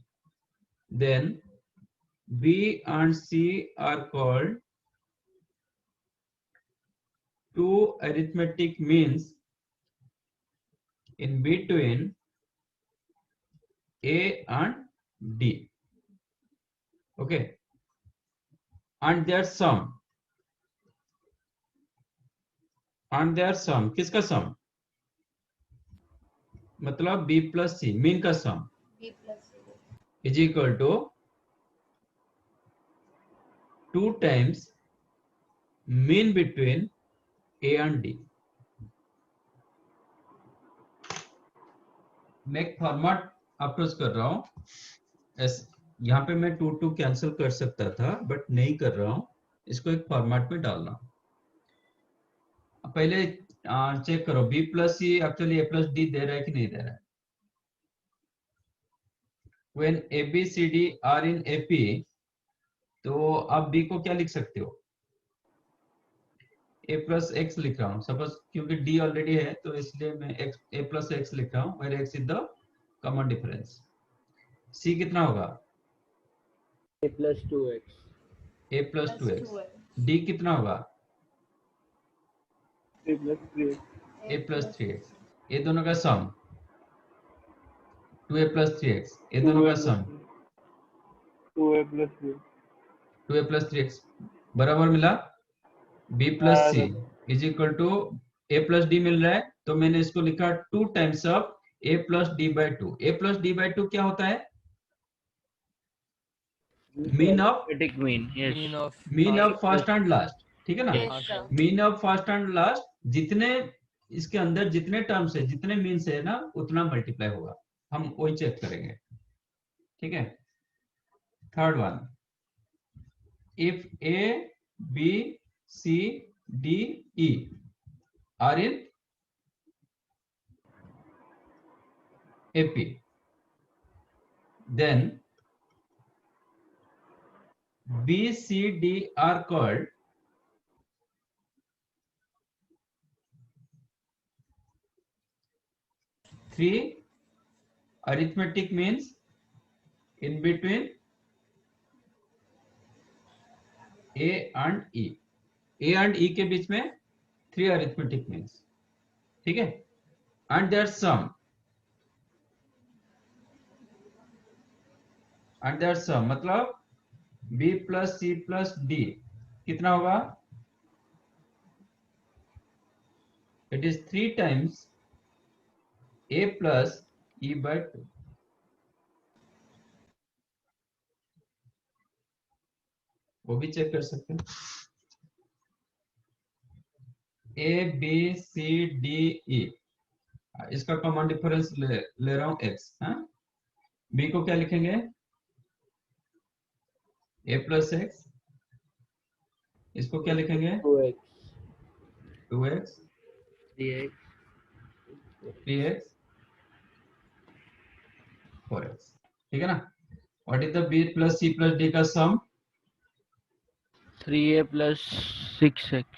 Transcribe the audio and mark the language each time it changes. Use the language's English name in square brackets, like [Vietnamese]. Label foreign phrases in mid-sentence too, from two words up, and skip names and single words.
[English] Then B and C are called two arithmetic means in between A and D. Okay, and their sum. And their sum, [Hindi] किसका sum? [English] मतलब B plus C, मीन का sum is equal to 2 times mean between A and D. [Hindi] मैं एक [English] format approach [Hindi] कर रहा हूं, यहाँ पे मैं 2 कैंसिल कर सकता था बट नहीं कर रहा हूं, इसको एक फॉर्मेट में डाल रहा हूं। पहले चेक करो [English] B plus C actually A plus D [Hindi] दे रहा है कि नहीं दे रहा है। [English] When A, B, C, D are in AP, [Hindi] तो आप B को क्या लिख सकते हो? [English] A plus X [Hindi] लिख रहा हूँ, सपोज क्योंकि D ऑलरेडी है तो इसलिए मैं [English] A plus X [Hindi] लिख रहा हूँ, [English] where X is the common difference। [Hindi] C कितना होगा? [English] A plus 2x। A plus 2x। [Hindi] D कितना होगा? [English] A plus 3x। [Hindi] ये दोनों का सम [English] 2A plus 3x, [Hindi] ये दोनों का सम [English] 2A plus 3x [Hindi] बराबर मिला [English] B plus C is equal to A plus D [Hindi] मिल रहा है, तो मैंने इसको लिखा [English] 2 times of A plus D by 2। A plus D by 2 [Hindi] क्या होता है? [English] mean of Mean. Yes. mean of first and last, [Hindi] ठीक है ना? [English] Yes, sir. mean of first and last, [Hindi] जितने इसके अंदर जितने टर्म्स है, जितने मीन्स है ना, उतना मल्टीप्लाई होगा, हम वही चेक करेंगे, ठीक है? [English] third one, if A, B, C, D, E are in AP, then B, C, D are called three arithmetic means in between A and E। A and E [Hindi] के बीच में [English] 3 arithmetic means, [Hindi] ठीक है? [English] And their sum, [Hindi] मतलब [English] B plus C plus D [Hindi] कितना होगा? [English] It is 3 times A plus E by 2। [Hindi] वो भी चेक कर सकते हैं। A, B, C, D, E, इसका [English] common difference [Hindi] ले रहा हूं X। हाँ, B को क्या लिखेंगे? [English] A plus X, [Hindi] इसको क्या लिखेंगे? 2X, 3X, 4X, ठीक है ना? [English] What is the B plus C plus D का सम? 3A plus 6x।